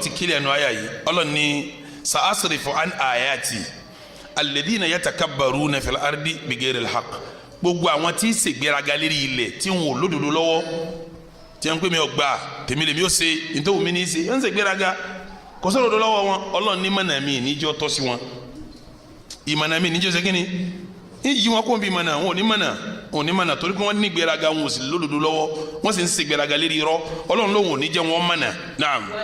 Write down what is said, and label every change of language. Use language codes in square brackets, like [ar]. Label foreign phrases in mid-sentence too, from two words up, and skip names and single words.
[yo] ti kílẹ̀ ẹnu àyà yìí Ọlọ́run ní [ar] سأصرف عن آياتي الذين يتكبرون في الأرض بغير الحق [yo] gbogbo àwọn tí ń ṣègbéraga lérí ilẹ̀ tí wọn ò lódodo lọ́wọ́ tí wọn pè mí ọgbà tèmi lèmi ó ṣe nítorí mi ní í ṣe wọn ń ṣègbéraga kò sódodo lọ́wọ́ wọn Ọlọ́run ní mọ̀nà mi níjọ́ tọ́ sí wọn ìmọ̀nà mi níjọ́ ṣe kí ni yí wọn kó n bí mọ̀nà wọn ò ní mọ̀nà torí pé wọ́n ní gbéraga wọn ò sì lódodo lọ́wọ́ wọ́n sì ń ṣègbéraga lérí irọ́ Ọlọ́run lóhùn ò ní jẹ́ wọn mọ̀nà naam.